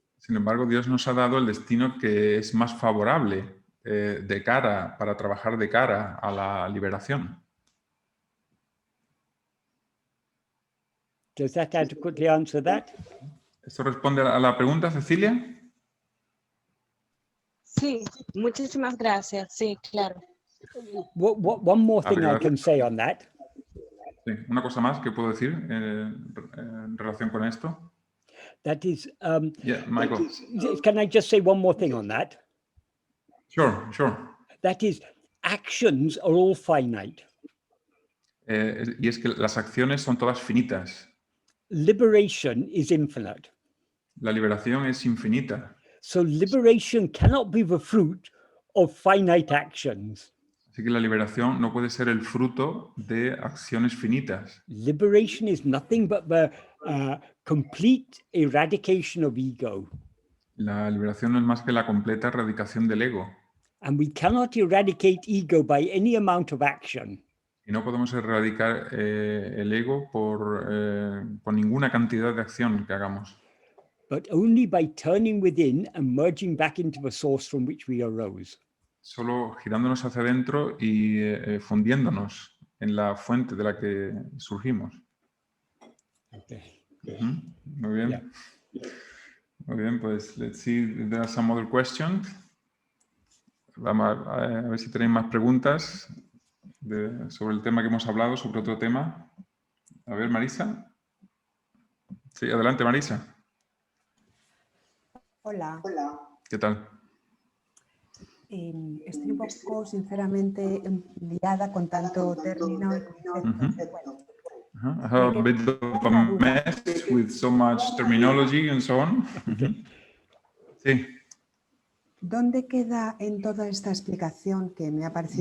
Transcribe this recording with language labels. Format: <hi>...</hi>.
<es>Sin embargo, Dios nos ha dado el destino que es más favorable para trabajar de cara a la liberación.</es> <en>Does that adequately answer that?</en> <es>¿Esto responde a la pregunta, Cecilia? Sí, muchísimas gracias. Sí, claro.</es> <en>One more thing I can say on that.</en> <es>Sí, una cosa más que puedo decir en relación con esto.</es> <en>That is, Yeah, Michael. can I just say one more thing on that? Sure. That is, actions are all finite.</en> <es>Y es que las acciones son todas finitas.</es> <en>Liberation is infinite.</en> <es>La liberación es infinita.</es> <en>So liberation cannot be the fruit of finite actions.</en> <es>Así que la liberación no puede ser el fruto de acciones finitas.</es> <en>Liberation is nothing but the complete eradication of ego.</en> <es>La liberación no es más que la completa erradicación del ego.</es> <en>And we cannot eradicate ego by any amount of action.</en> <es>Y no podemos erradicar el ego por ninguna cantidad de acción que hagamos.</es> <en>But only by turning within and merging back into the source from which we arose.</en> <es>Solo girándonos hacia adentro y fundiéndonos en la fuente de la que surgimos.</es> <en>Okay.</en> <es>Muy bien.</es> <en>Yeah.</en> <es>Muy bien, pues</es> <en>let's see if there are some other questions.</en> <es>Vamos a ver si tenéis más preguntas sobre el tema que hemos hablado, sobre otro tema. A ver, Marisa. Sí, adelante, Marisa. Hola. ¿Qué tal? Estoy un poco, sinceramente, liada con tanto término y concepto. Bueno,</es> <en>I have a bit of a mess with so much terminology and so on.</en> <es>Sí. ¿Dónde queda en toda esta explicación que me ha parecido</es>